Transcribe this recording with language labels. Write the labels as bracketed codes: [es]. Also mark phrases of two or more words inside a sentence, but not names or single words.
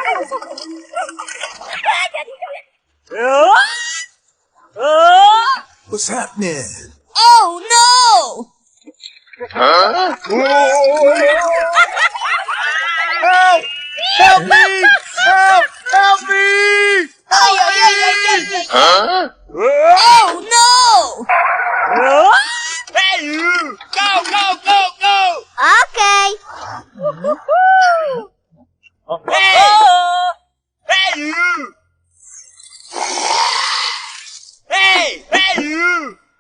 [en] What's happening? Oh no! Help! Help me! Help! Help me! Ay, ay, ay, ay, ay, ay. Ah! Oh no! Hey, you! Go, go, go, go! Okay. Hey! Hey, you! Hey! Hey, you!